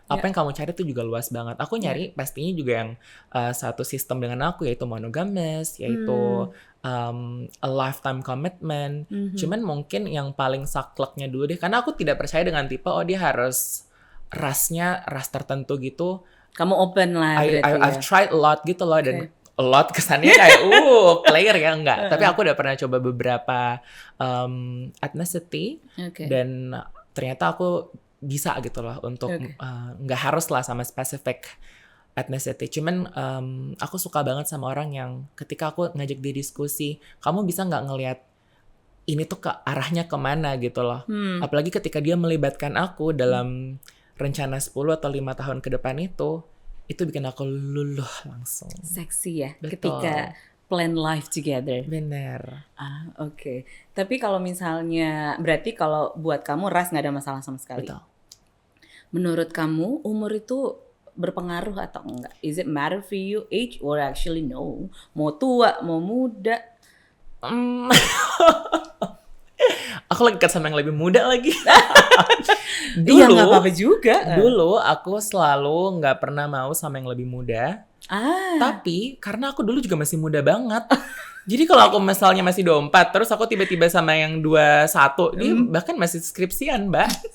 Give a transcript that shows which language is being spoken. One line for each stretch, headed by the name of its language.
Indonesian: Apa yang kamu cari itu juga luas banget. Aku nyari pastinya juga yang satu sistem dengan aku, yaitu monogamous, yaitu
English: a lifetime commitment.
Indonesian: Cuman mungkin yang paling sakleknya dulu deh. Karena aku tidak percaya dengan tipe, dia harus rasnya ras tertentu gitu. Kamu open lah berarti
English: I've tried a lot
Indonesian: gitu loh, dan
English: a lot
Indonesian: kesannya kayak player ya, enggak. Tapi aku udah pernah coba beberapa ethnicity, dan ternyata aku bisa gitu loh untuk nggak harus lah sama
English: specific ethnicity.
Indonesian: Cuman aku suka banget sama orang yang ketika aku ngajak dia diskusi, kamu bisa nggak ngelihat ini tuh ke arahnya kemana gitu loh. Apalagi ketika dia melibatkan aku dalam rencana 10 atau 5 tahun ke depan itu bikin aku luluh langsung. Seksi ya. Betul. Ketika
English: plan life together.
Indonesian: Bener. Oke. Tapi kalau misalnya, berarti kalau buat kamu ras nggak ada masalah sama sekali. Betul. Menurut kamu umur itu berpengaruh atau enggak?
English: Is it matter for you age or actually no?
Indonesian: Mau tua, mau muda? Aku lagi dekat sama yang lebih muda lagi. Dulu, iya nggak apa-apa juga. Dulu aku selalu nggak pernah mau sama yang lebih muda. Tapi karena aku dulu juga masih muda banget. Jadi kalau aku misalnya masih 24, terus aku tiba-tiba sama yang 21, dia bahkan masih skripsian, Mbak.